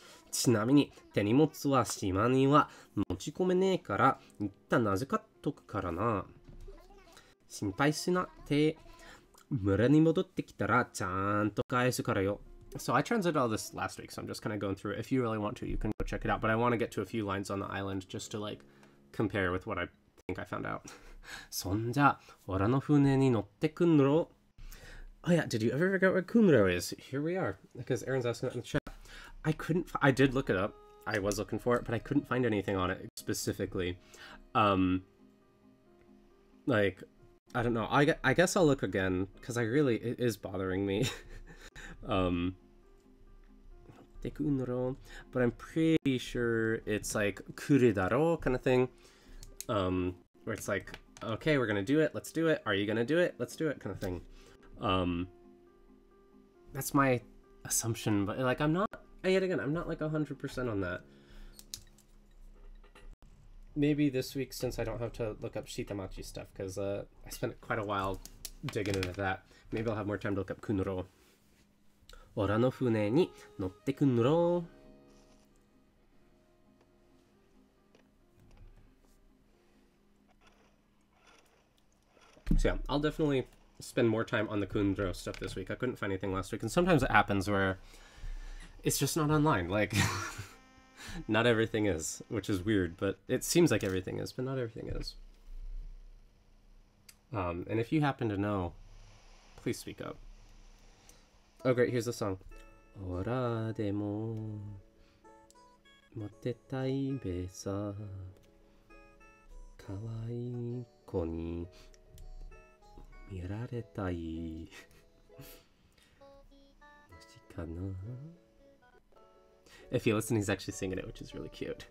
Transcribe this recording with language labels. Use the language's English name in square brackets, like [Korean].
[Japanese] ちなみに、手荷物は島には持ち込めねえから、一旦預かっとくからな。心配しなって。村に戻ってきたら、ちゃんと返すからよ。 [English] So I translated all this last week, so I'm just kind of going through it. If you really want to, you can go check it out. But I want to get to a few lines on the island just to like compare with what I think I found out. [Japanese] そんじゃ、俺の船に乗ってくんろ。 [English] Oh yeah, did you ever figure out what Kunro is? Here we are, because Aaron's asking it in the chat. I did look it up. I was looking for it, but I couldn't find anything on it specifically. Like, I don't know. I guess I'll look again, because it is bothering me. But I'm pretty sure it's like kuridaro kind of thing, where it's like, okay, we're gonna do it, let's do it, are you gonna do it, let's do it kind of thing. That's my assumption, but like I'm not like 100% on that. Maybe this week, since I don't have to look up Shitamachi stuff, because I spent quite a while digging into that, maybe I'll have more time to look up Kunro. [Japanese] 俺の船に乗ってくんろ。 [English] So yeah, I'll definitely spend more time on the Kundro stuff this week. I couldn't find anything last week, and sometimes it happens where it's just not online. Like, not everything is, which is weird, but it seems like everything is, but not everything is. And if you happen to know, please speak up. Oh great, here's the song. [Japanese] オラでもモテたいべさ可愛い子に見られたいもしかな [English] If you listen, he's actually singing it, which is really cute.